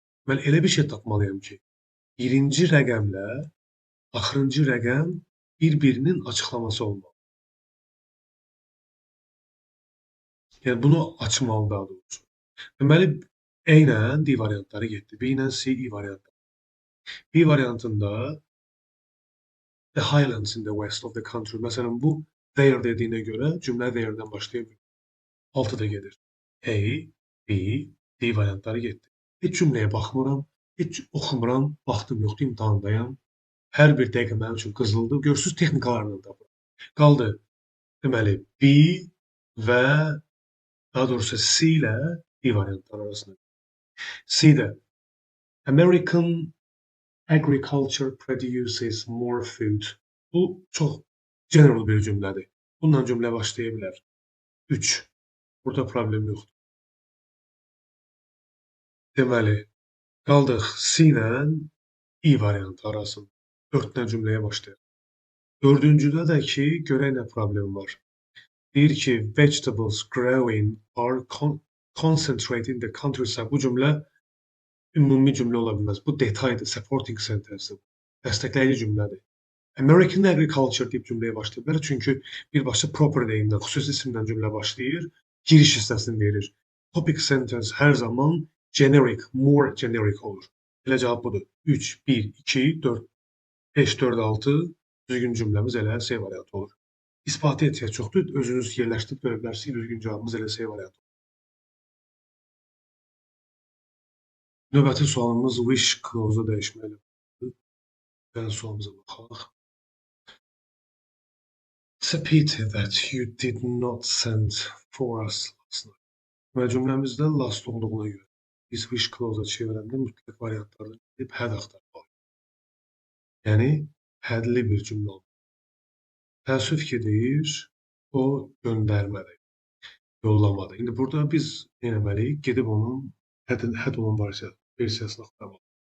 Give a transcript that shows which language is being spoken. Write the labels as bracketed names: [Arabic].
[Azerbaijani] Mən elə bir şey tapmalıyam ki, birinci rəqəmlə axırıncı rəqəm bir-birinin açıqlaması olmalı. Yəni bunu açmalı daha doğrusu. Deməli, A ilə D variantları getdi. B ilə C, E variantları. B variantında [English] the highlands in the west of the country. [Azerbaijani] Məsələn, bu there dediyinə görə cümlə there'dən başlaya bilər. 6-da gedir. A, B, D variantları getdi. Heç cümləyə baxmıram, heç oxumuram, vaxtım yoxdur, imtahandayam. Hər bir dəqiqə mənim üçün qızıldır. Görürsüz, texnikalarla tapıram. Qaldı, deməli, B və daha doğrusu C ilə D variantları arasında. [English] C-də American agriculture produces more food. [Azerbaijani] Bu çox general bir cümlədir. Bununla cümlə başlaya bilər. 3. Burada problem yoxdur. Deməli, qaldıq C ilə E variantı arasında. 4-dən cümləyə başlayır. Dördüncüdə də ki, görək nə problem var. Deyir ki, [English] vegetables growing are concentrated in the countryside. [Azerbaijani] Bu cümlə ümumi cümlə ola bilməz. Bu detaydır, supporting sentence-dir. Dəstəkləyici cümlədir. American agriculture deyib cümləyə başlayır bilər. Çünki birbaşa proper deyimdən, xüsusi isimdən cümlə başlayır, giriş hissəsini verir. Topic sentence hər zaman generic, more generic olur. Elə cavab budur. 3, 1, 2, 4, 5, 4, 6 düzgün cümləmiz elə C variantı olur. İsbatı ehtiyac çoxdur. Özünüz yerləşdirib görə bilərsiniz. Düzgün cavabımız elə C variantı olur. Növbəti sualımız wish clause-u dəyişməklə bağlıdır. Gəlin sualımıza baxaq. [English] It's a pity that you did not send for us last night. [Azerbaijani] Və cümləmizdə last olduğuna görə biz wish clause-a çevirəndə mütləq variantlardan gedib had axtarmalıyıq. Yəni, hədli bir cümlə olur. Təəssüf ki, deyir, o göndərmədi, yollamadı. İndi burada biz nə etməliyik? Gedib onun həd olan versiyasını axtarmalıyıq.